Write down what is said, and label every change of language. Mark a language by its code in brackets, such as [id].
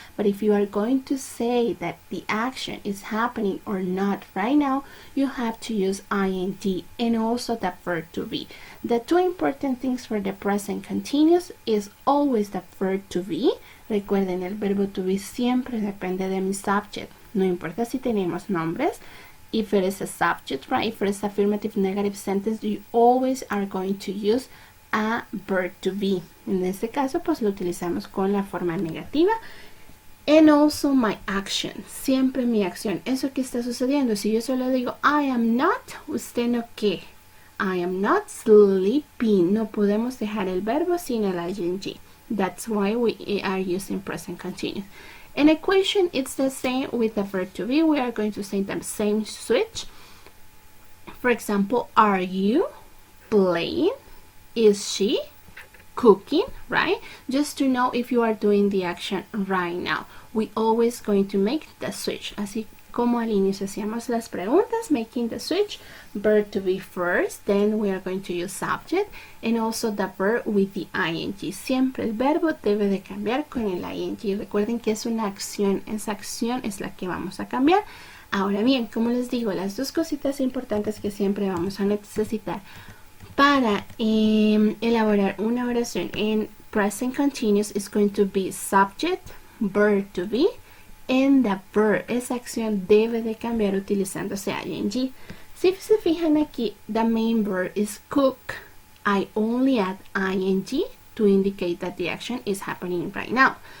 [en] But if you are going to say that the action is happening or not right now, you have to use ing and also the verb to be. The two important things for the present continuous is always the verb to be. [es] Recuerden, el verbo to be siempre depende de mi subject. No importa si tenemos nombres. [en] If it is a subject, right? If it is affirmative negative sentence, you always are going to use a verb to be. [es] En este caso, pues lo utilizamos con la forma negativa. [en] And also my action. [es] Siempre mi acción. Eso que está sucediendo. Si yo solo digo, [en] I am not, [es] usted no qué. [en] I am not sleeping. [es] No podemos dejar el verbo sin el ing. [en] That's why we are using present continuous. An equation, it's the same with the verb to be. We are going to say the same switch. For example, are you playing? Is she cooking, right? Just to know if you are doing the action right now. We always going to make the switch. [es] Así como al inicio hacíamos las preguntas, [en] making the switch, verb to be first, then we are going to use subject, and also the verb with the ing. [es] Siempre el verbo debe de cambiar con el ing. Recuerden que es una acción, esa acción es la que vamos a cambiar. Ahora bien, como les digo, las dos cositas importantes que siempre vamos a necesitar para elaborar una oración en present continuous [en] is going to be subject, verb to be, and the verb. [es] Esa acción debe de cambiar utilizándose ing. Si se fijan aquí, [en] the main verb is cook. I only add ing to indicate that the action is happening right now.